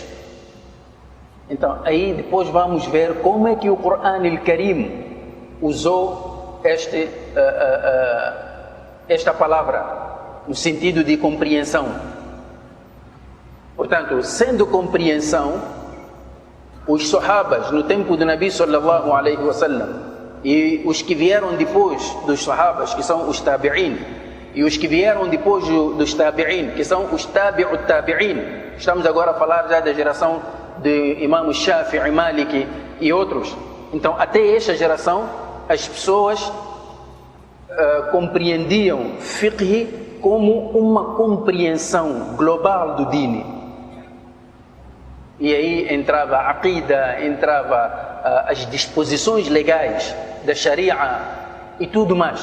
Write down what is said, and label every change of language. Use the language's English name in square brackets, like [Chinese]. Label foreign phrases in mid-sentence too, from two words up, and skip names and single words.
[Portuguese] Então aí depois vamos ver como é que o Coran al-Karim usou esta palavra no sentido de compreensão. Portanto, sendo compreensão, os sahabas no tempo do [Arabic] نبي صلى الله عليه وسلم [Portuguese] e os que vieram depois dos sahabas, que são os tabi'in, e os que vieram depois dos tabi'in, que são os [Arabic] تابعو التابعين, [Portuguese] estamos agora a falar já da geração de Imam Shafi'i, Maliki e outros. Então até esta geração as pessoas compreendiam fiqh como uma compreensão global do dini. E aí entrava a aqida, entrava as disposições legais da Sharia e tudo mais.